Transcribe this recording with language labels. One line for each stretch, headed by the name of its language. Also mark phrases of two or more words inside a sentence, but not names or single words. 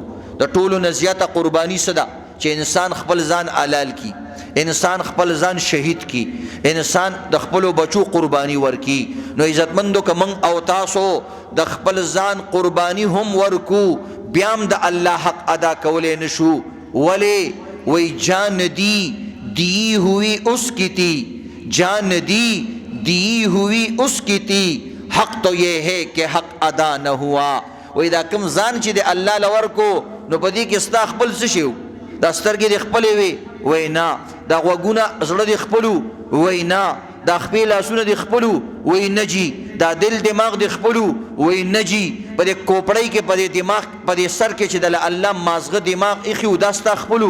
Pashto: د ټولو نه زیاته قرباني څه ده؟ چې انسان خپل ځان حلال کی، انسان خپل ځان شهید کی، انسان د خپلو بچو قرباني ورکی. نو عزتمندو که موږ او تاسو د خپل ځان قرباني هم ورکو بیا هم د الله حق ادا کولی نشو. ولې؟
Urdu: وی جان دی ہوئی اس کی تھی، جان دی ہوئی اس کی تھی، حق تو یہ ہے کہ حق ادا نہ ہوا.
Pashto: وی دا کم ځان چې د الله لورکو نو په دې کې ستا خپل څه شي؟ دا سترګې د خپلې وي؟ وی نه. دا غوږونه زړه د خپلو؟ وی نه. دا خپې لاسونه د خپلو؟ وی نه جي. دا دل دماغ د خپلو؟ وی نه جي. په دې کوپړۍ کې په دې دماغ په دې سر کې چې د الله مازغه دماغ ایښي و دا ستا خپلو؟